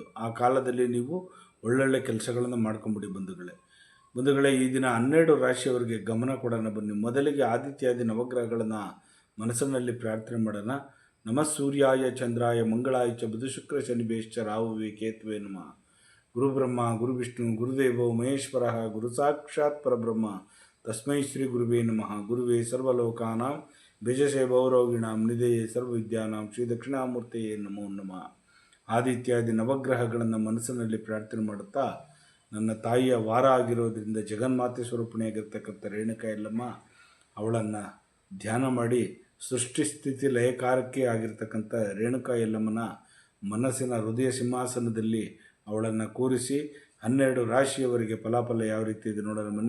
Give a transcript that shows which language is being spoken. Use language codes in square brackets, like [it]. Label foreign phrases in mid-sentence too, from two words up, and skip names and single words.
[kn] ಆ ಕಾಲದಲ್ಲಿ ನೀವು ಒಳ್ಳೊಳ್ಳೆ ಕೆಲಸಗಳನ್ನು ಮಾಡ್ಕೊಂಬಿಡಿ ಬಂಧುಗಳೇ. ಈ ದಿನ 12 ರಾಶಿಯವರಿಗೆ ಗಮನ ಕೊಡೋಣ ಬನ್ನಿ. ಮೊದಲಿಗೆ ಆದಿತ್ಯಾದಿ ನವಗ್ರಹಗಳನ್ನು ಮನಸ್ಸಿನಲ್ಲಿ ಪ್ರಾರ್ಥನೆ ಮಾಡೋಣ. [sa] ನಮಃ ಸೂರ್ಯಾಯ ಚಂದ್ರಾಯ ಮಂಗಳಾಯ ಚ ಬುಧ ಶುಕ್ರ ಶನಿಭ್ಯಶ್ಚ ರಾಹುವೇ ಕೇತುವೆ ನಮಃ. ಗುರು ಬ್ರಹ್ಮ ಗುರು ವಿಷ್ಣು ಗುರುದೇವೋ ಮಹೇಶ್ವರ ಗುರು ಸಾಕ್ಷಾತ್ ಪರಬ್ರಹ್ಮ ತಸ್ಮೈ ಶ್ರೀ ಗುರುವೇ ನಮಃ. ಗುರುವೇ ಸರ್ವಲೋಕಾನಾಂ ಭಜಸೆ ಭೌರೋಗಿಣಾಂ ನಿಧಯೇ ಸರ್ವವಿದ್ಯಾನಾಂ ಶ್ರೀ ದಕ್ಷಿಣಾಮೂರ್ತಿಯೇ ನಮೋ ನಮಃ. [kn] ಆದಿತ್ಯಾದಿ ನವಗ್ರಹಗಳನ್ನು ಮನಸ್ಸಿನಲ್ಲಿ ಪ್ರಾರ್ಥನೆ ಮಾಡುತ್ತಾ, ನನ್ನ ತಾಯಿಯ ವಾರ ಆಗಿರೋದ್ರಿಂದ ಜಗನ್ಮಾತೆ ಸ್ವರೂಪಿಣಿಯಾಗಿರ್ತಕ್ಕಂಥ ರೇಣುಕಾ ಯಲ್ಲಮ್ಮ ಅವಳನ್ನು ಧ್ಯಾನ ಮಾಡಿ, ಸೃಷ್ಟಿ ಸ್ಥಿತಿ ಲಯಕಾರಕ್ಕೆ ಆಗಿರ್ತಕ್ಕಂಥ ರೇಣುಕಾ ಯಲ್ಲಮ್ಮನ ಮನಸ್ಸಿನ ಹೃದಯ ಸಿಂಹಾಸನದಲ್ಲಿ ಅವಳನ್ನು ಕೂರಿಸಿ 12 ರಾಶಿಯವರಿಗೆ ಫಲಾಫಲ ಯಾವ ರೀತಿ ಇದೆ ನೋಡೋಣ ಬನ್ನಿ.